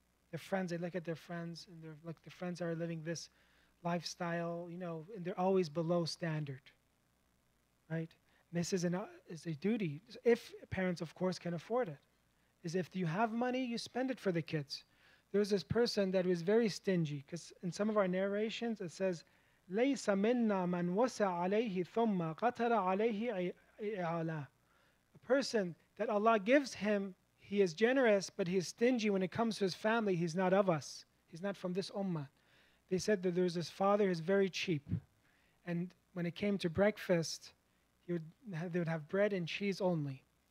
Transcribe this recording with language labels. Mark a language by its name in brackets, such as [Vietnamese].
[English] Their friends, they look at their friends, and they're like, the friends are living this lifestyle, and they're always below standard, right? And this is a duty, if parents, of course, can afford it. Is if you have money, you spend it for the kids. There was this person that was very stingy, because in some of our narrations, it says [Arabic] ليس منا من وسع عليه ثم قتر عليه إعالاه. [English] A person that Allah gives him, he is generous, but he is stingy when it comes to his family. He's not of us. He's not from this ummah. They said that there's this father who's very cheap. And when it came to breakfast, they would have bread and cheese only.